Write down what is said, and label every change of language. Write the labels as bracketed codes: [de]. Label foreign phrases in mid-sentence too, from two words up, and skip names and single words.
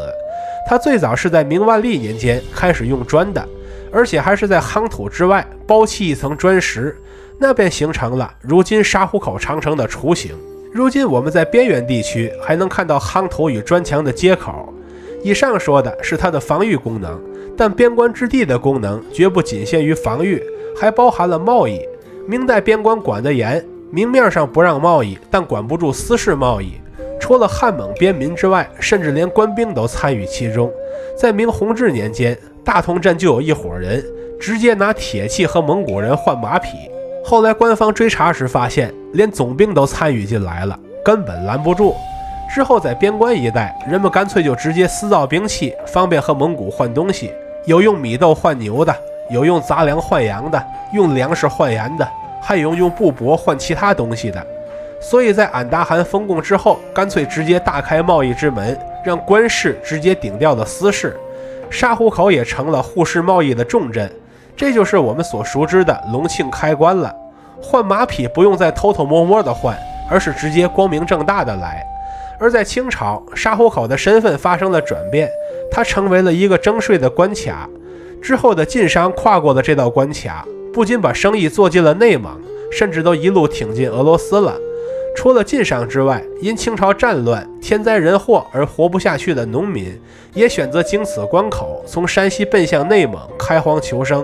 [zh] 它最早是在明万历年間開始用磚的，而且還是在夯土之外包砌一層磚石，那便形成了如今沙湖口長城的雛形。如今我們在邊緣地區還能看到夯土與磚牆的接口。以上說的是它的防禦功能，但邊關之地的功能絕不僅限於防禦，還包含了貿易。明代邊關管得嚴，明面上不讓貿易，但管不住私事貿易。除了漢蒙邊民之外，甚至連官兵都參與其中。在明弘治年間，大同鎮就有一夥人直接拿鐵器和蒙古人換馬匹。後來官方追查時發現，連總兵都參與進來了，根本攔不住。之後在邊關一帶，人們乾脆就直接私造兵器，方便和蒙古換東西。有用米豆換牛的，有用杂粮換羊的，用糧食換鹽的，還有用布帛換其他東西的。所以在俺答汗封贡之後，乾脆直接大開貿易之門，讓官市直接頂掉了私市。沙湖口也成了互市貿易的重鎮，這就是我們所熟知的隆慶開關了。換馬匹不用再偷偷摸摸的換，而是直接光明正大的來。而在清朝，沙湖口的身份发生了轉變，它成為了一個徵稅的關卡。之後的晉商跨過了這道關卡，不僅把生意做進了內蒙，甚至都一路挺進俄羅斯了。除了晉商之外，因清朝戰亂、天災人禍而活不下去的農民，也選擇經此關口，從山西奔向內蒙開荒求生。